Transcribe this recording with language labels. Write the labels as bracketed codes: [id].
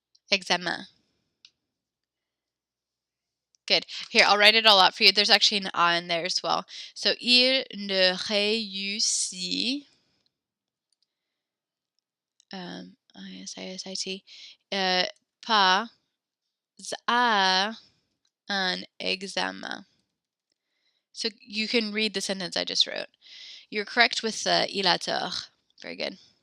[fr] Examen. [en] Good. Here, I'll write it all out for you. There's actually an A in there as well. [fr] So, il ne réussit, I-S-I-S-I-T, pas à un examen. [en] So you can read the sentence I just wrote. You're correct with the [fr] il a tort. [en] Very good.